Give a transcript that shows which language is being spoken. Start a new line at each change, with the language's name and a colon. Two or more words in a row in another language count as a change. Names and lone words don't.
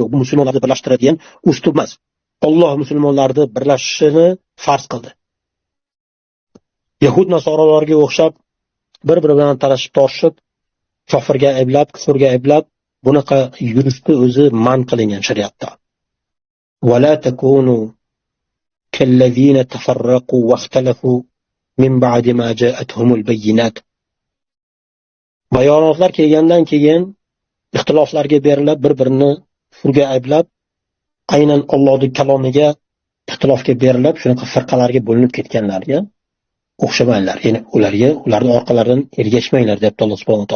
Uzbek: Bu musulmonlarni birlashtiradigan uslub emas. Alloh musulmonlarni birlashishini farz qildi. yahud nasorolarga o'xshab bir-biri bilan talashib tortishib, kofirga ayblab, kufrga ayblab, bunaqa yurishni o'zi man qilingan shariatda.
Arabic: ولا تكونوا كالذين تفرقوا واختلفوا من بعد ما جاءتهم البينات.
Uzbek: Bayonotlar kelgandan keyin ixtiloflarga berilib, bir-birini kufrga ayblab, aynan Allohning kalomiga ixtilofga berilib, shunaqa firqalarga bo'linib ketganlarga o'xshamanglar. Ya'ni ularning orqalaridan ergashmanglar, debdi
Arabic: الله سبحانه وتعالى.